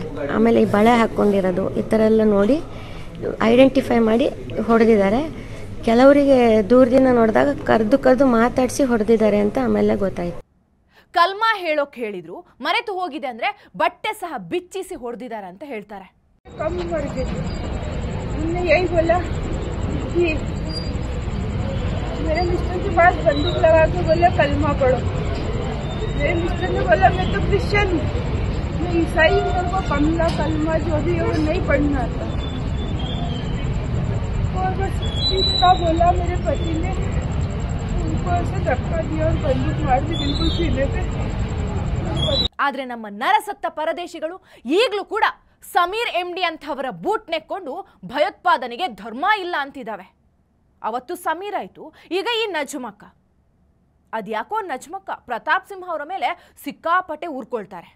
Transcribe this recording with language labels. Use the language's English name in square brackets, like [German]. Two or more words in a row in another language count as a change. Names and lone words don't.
[Kannada] ಆಮೇಲೆ ಈ ಬಳೆ ಹಾಕ್ಕೊಂಡಿರೋದು ಈ ಥರ ಎಲ್ಲ ನೋಡಿ ಐಡೆಂಟಿಫೈ ಮಾಡಿ ಹೊಡೆದಿದ್ದಾರೆ. ಕೆಲವರಿಗೆ ದೂರದಿಂದ ನೋಡಿದಾಗ ಕರೆದು ಮಾತಾಡಿಸಿ ಹೊಡೆದಿದ್ದಾರೆ ಅಂತ ಆಮೇಲೆ ಗೊತ್ತಾಯ್ತು. ಕಲ್ಮಾ ಹೇಳೋಕ್ ಹೇಳಿದ್ರು, ಮರೆತು ಹೋಗಿದೆ ಅಂದ್ರೆ ಬಟ್ಟೆ ಸಹ ಬಿಚ್ಚಿಸಿ ಹೊಡೆದಿದ್ದಾರೆ ಅಂತ ಹೇಳ್ತಾರೆ. [Hindi] मेरे मिस्टर के पास बंदूक लगा के बोले कलमा पढ़ो. मेरे मिस्टर ने बोला मैं तो क्रिश्चियन हूँ, मैं ईसाई हूँ, मेरे को कलमा जो भी है वो नहीं पढ़ना आता. और बस इतना बोला मेरे पति ने, उनको ऐसे धक्का दिया और बंदूक मार दी बिल्कुल सीने पे. [Kannada] ಆದ್ರೆ ನಮ್ಮ ನರಸತ್ತ ಪರದೇಶಿಗಳು ಈಗಲೂ ಕೂಡ ಸಮೀರ್ MD ಅಂತವರ ಬೂಟ್ ನೆಕ್ಕೊಂಡು ಭಯೋತ್ಪಾದನೆಗೆ ಧರ್ಮ ಇಲ್ಲ ಅಂತಿದ್ದಾವೆ. ಅವತ್ತು ಸಮೀರ್ ಆಯ್ತು, ಈಗ ಈ ನಜ್ಮಕ್ಕ. ಅದ್ಯಾಕೋ ನಜ್ಮಕ್ಕ ಪ್ರತಾಪ್ ಸಿಂಹ ಅವರ ಮೇಲೆ ಸಿಕ್ಕಾಪಟ್ಟೆ ಊರ್ಕೊಳ್ತಾರೆ.